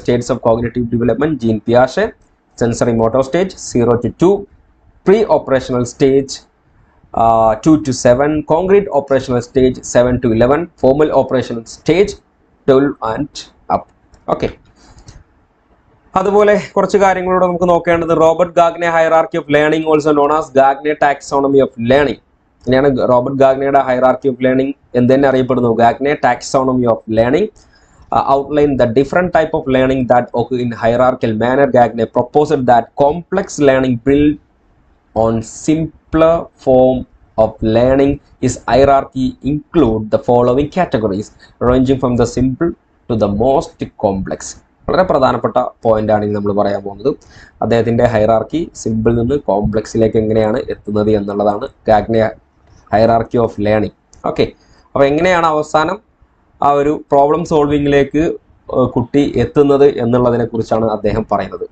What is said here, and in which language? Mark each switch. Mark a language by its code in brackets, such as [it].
[en] Stages of cognitive development gene പിയാഷെ, sensory motor stage 0 to 2, pre operational stage 2 to 7, concrete operational stage 7 to 11, formal operational stage 12 and up. Okay, [ml] അതുപോലെ കുറച്ച് കാര്യങ്ങളോട് നമുക്ക് നോക്കേണ്ടത് [en] Robert Gagne hierarchy of learning, also known as Gagne taxonomy of learning. [ml] ഇങ്ങനെയാണ് Robert ഗാഗ്നയുടെ hierarchy of learning എന്തെന്നെ അറിയപ്പെടുന്നു? [en] Gagne taxonomy of learning outline the different type of learning that occur in hierarchical manner. Gagne proposed that complex learning built on simpler form of learning is hierarchy include the following categories ranging from the simple to the most complex. [ml] വളരെ പ്രധാനപ്പെട്ട point ആണ് നമ്മൾ പറയാൻ പോകുന്നത്. അദ്ദേഹത്തിന്റെ hierarchy simple നിന്ന് കോംപ്ലക്സിലേക്ക് എങ്ങനെയാണ് എത്തുന്നത് എന്നുള്ളതാണ് Gagne hierarchy of learning. Okay, അപ്പോൾ എങ്ങനെയാണ് അവസാനം ആ ഒരു പ്രോബ്ലം സോൾവിങ്ങിലേക്ക് കുട്ടി എത്തുന്നത് എന്നുള്ളതിനെ കുറിച്ചാണ് അദ്ദേഹം പറയുന്നത്.